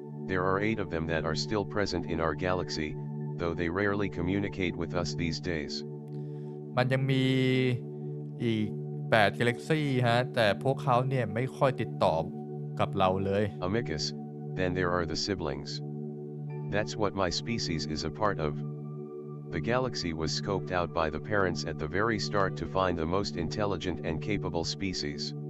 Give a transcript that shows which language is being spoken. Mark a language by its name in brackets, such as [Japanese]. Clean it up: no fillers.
[English] There are 8 of them that are still present in our galaxy, though they rarely communicate with us these days. [Thai] มันยังมีอีก8 Galaxy ฮะแต่พวกเขาเนี่ยไม่ค่อยติดต่อกับเราเลย [English] Amicus, then there are the siblings. That's what my species is a part of. The galaxy was scoped out by the parents at the very start to find the most intelligent and capable species.